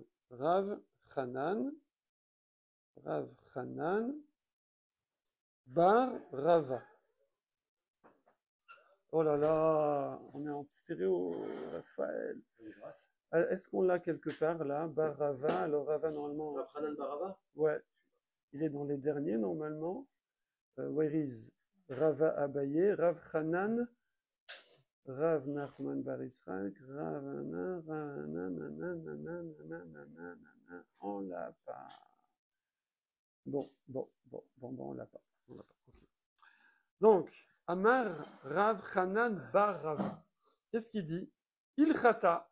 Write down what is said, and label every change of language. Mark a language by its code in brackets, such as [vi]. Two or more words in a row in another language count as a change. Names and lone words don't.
[fr] Rav Hanan Bar Rava. Oh là là, on est en stéréo, Raphaël. Est-ce qu'on l'a quelque part là? Bar Rava, alors Rava normalement. Rav Hanan Bar Rava? Ouais, il est dans les derniers normalement. [en] Where is [fr] Rava Abaye, Rav Hanan, Rav Nachman Bar Israël, Rav on l'a pas. Bon, on l'a pas. Okay. Donc, Amar Rav Hanan Bar Rava. Qu'est-ce qu'il dit? Il chata.